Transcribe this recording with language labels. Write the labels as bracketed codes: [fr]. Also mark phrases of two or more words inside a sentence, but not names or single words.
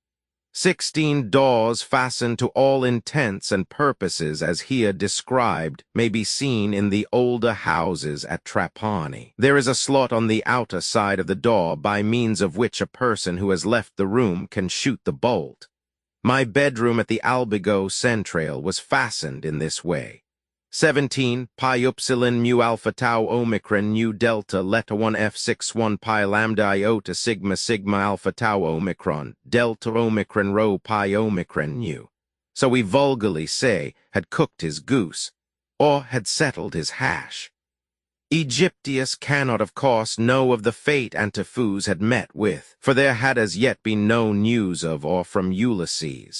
[en] 16 doors fastened to all intents and purposes as here described may be seen in the older houses at Trapani. There is a slot on the outer side of the door by means of which a person who has left the room can shoot the bolt. My bedroom at the Albigo Centrale was fastened in this way. 17 pi upsilon mu alpha tau omicron nu delta letter 1 f61 pi lambda iota sigma sigma alpha tau omicron delta omicron rho pi omicron nu. So we vulgarly say had cooked his goose, or had settled his hash. Aegyptius cannot, of course, know of the fate Antiphus had met with, for there had as yet been no news of or from Ulysses.